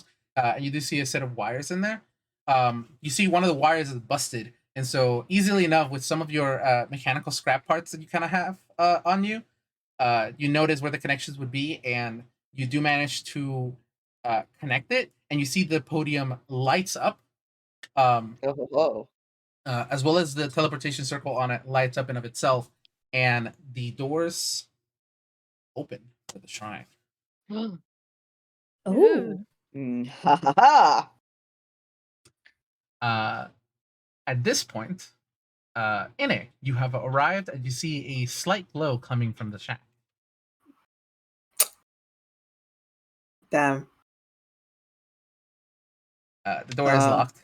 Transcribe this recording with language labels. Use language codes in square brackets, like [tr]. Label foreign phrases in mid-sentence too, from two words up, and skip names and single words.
[en] And you do see a set of wires in there. You see one of the wires is busted, and so easily enough with some of your mechanical scrap parts that you kind of have on you, you notice where the connections would be, and you do manage to connect it, and you see the podium lights up. Oh. As well as the teleportation circle on it lights up in of itself, and the doors open to the shrine. Oh. Ha ha ha. At this point, Ine, you have arrived, and you see a slight glow coming from the shack. Damn. The door is locked.